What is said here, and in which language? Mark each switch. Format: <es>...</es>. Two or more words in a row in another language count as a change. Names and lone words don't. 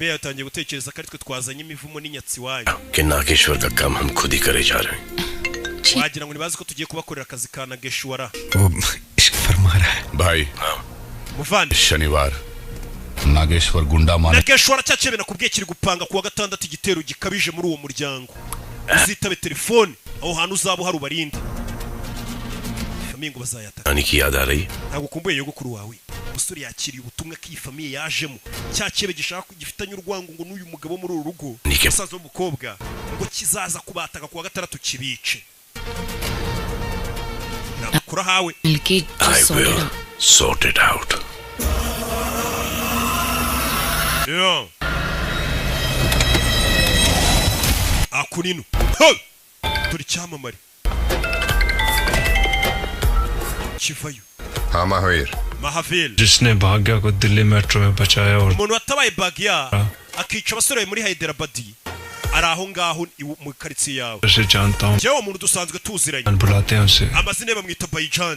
<rw>be yatangiye gutekereza ko ari twe twazanye imivumo n'inyatsi wanyu</rw> <hi>कि नागेश्वर का काम हम खुद ही करे जा रहे हैं</hi> <rw>wagira ngo nibazi ko tugiye kubakorera akazi ka Nageshwara</rw> <hi>भाई</hi> <rw>muvandi</rw> <hi>शनिवार नागेश्वर गुंडा माने</hi> <rw>Nageshwara cyacebe nakubwiye kiri gupanga kuwa gatandatu igitero gikabije muri uwo muryango uzitabe telefone aho hantu uzaba hari ubarinde famiye ngo bazayata</rw> <hi>नानी की याद आ रही</hi> <rw>ntabwo kumbuye yogukuru wawe umusore yakiriye ubutumwa ko iyi famiye yajemo cyacebe gishaka gifitanye urwango ngo n'uyu mugabo muri uru rugo musaza w'umukobwa ngo kizaza kubataka kuwa gatandatu kibice nakura hawe</rw> <en>I will sort it out</en> <rw>yo akunino turi cyamamare kivayo</rw> <hi>हाँ महावीर Mahavil जिसने भाग्या को दिल्ली मेट्रो में बचाया और</hi> <rw>umuntu watabaye Bagya akica abasore muri Hyderabad ari aho ngaho mu karitsiye yawe</rw> <hi>उसे जानता हूँ</hi> <rw>jewe umuntu dusanzwe tuziranye</rw> <hi>बुलाते हैं उसे</hi> <rw>amazina bamwita Bayijan</rw>